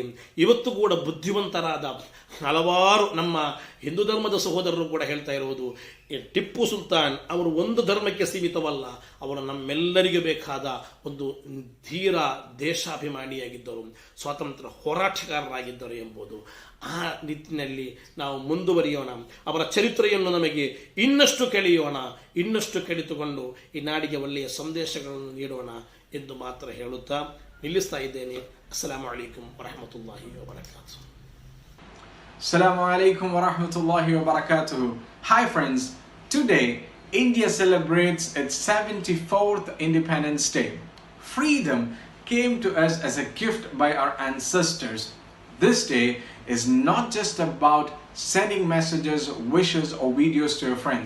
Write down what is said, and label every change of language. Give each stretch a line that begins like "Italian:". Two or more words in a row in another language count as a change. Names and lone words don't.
Kannada: ಇವತ್ತು ಕೂಡ ಬುದ್ಧಿವಂತರಾದ ಹಲವಾರು ನಮ್ಮ ಹಿಂದೂ ಧರ್ಮದ ಸಹೋದರರು ಕೂಡ ಹೇಳ್ತಾ ಇರುವುದು, ಟಿಪ್ಪು ಸುಲ್ತಾನ್ ಅವರು ಒಂದು ಧರ್ಮಕ್ಕೆ ಸೀಮಿತವಲ್ಲ, ಅವರು ನಮ್ಮೆಲ್ಲರಿಗೂ ಬೇಕಾದ ಒಂದು ಧೀರ ದೇಶಾಭಿಮಾನಿಯಾಗಿದ್ದರು, ಸ್ವಾತಂತ್ರ್ಯ ಹೋರಾಟಗಾರರಾಗಿದ್ದರು ಎಂಬುದು. ಆ ನಿಟ್ಟಿನಲ್ಲಿ ನಾವು ಮುಂದುವರಿಯೋಣ. ಅವರ ಚರಿತ್ರೆಯನ್ನು ನಮಗೆ ಇನ್ನಷ್ಟು ಕಲಿಯೋಣ, ಇನ್ನಷ್ಟು ಕಲಿತುಕೊಂಡು ಈ ನಾಡಿಗೆ ಒಳ್ಳೆಯ ಸಂದೇಶಗಳನ್ನು ನೀಡೋಣ ಎಂದು ಮಾತ್ರ ಹೇಳುತ್ತಾ ನಿಲ್ಲಿಸ್ತಾ ಇದ್ದೇನೆ.
Arabic: السلام عليكم ورحمة الله وبركاته. السلام عليكم ورحمة الله وبركاته.
English: Hi friends, today India celebrates its 74th Independence Day. Freedom came to us as a gift by our ancestors. This day is not just about sending messages, wishes or videos to your friends.